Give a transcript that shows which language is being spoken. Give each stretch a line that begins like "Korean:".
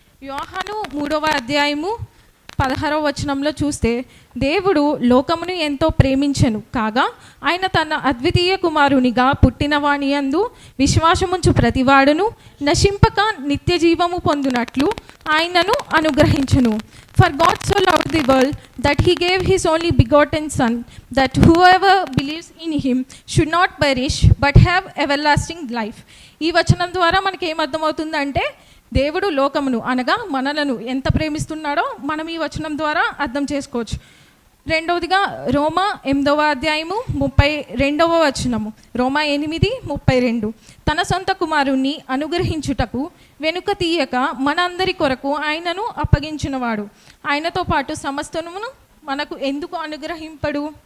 Telugu: యోహాను 3వ అధ్యాయము 16వ వచనంలో చూస్తే దేవుడు లోకమును ఎంతో ప్రేమించెను కాగా ఆయన తన అద్వితీయ కుమారునిగా పుట్టిన వాని యందు విశ్వాసముంచు ప్రతివాడును నశింపక నిత్య జీవము పొందునట్లు ఆయనను అనుగ్రహించెను.
English: For God so loved the world that he gave his only begotten Son, that whoever believes in him should not perish but have everlasting life.
Telugu: ఈ వచనం ద్వారా మనకి ఏమర్థమవుతుందంటే దేవుడు లోకమును అనగా మనలను ఎంత ప్రేమిస్తున్నాడో మనం ఈ వచనం ద్వారా అర్థం చేసుకోవచ్చు. రెండవదిగా రోమా 8వ అధ్యాయము 32వ వచనము. రోమా 8:32. తన సొంత కుమారుణ్ణి అనుగ్రహించుటకు వెనుక తీయక మనందరి కొరకు ఆయనను అప్పగించినవాడు ఆయనతో పాటు సమస్తమును మనకు ఎందుకు అనుగ్రహింపడు.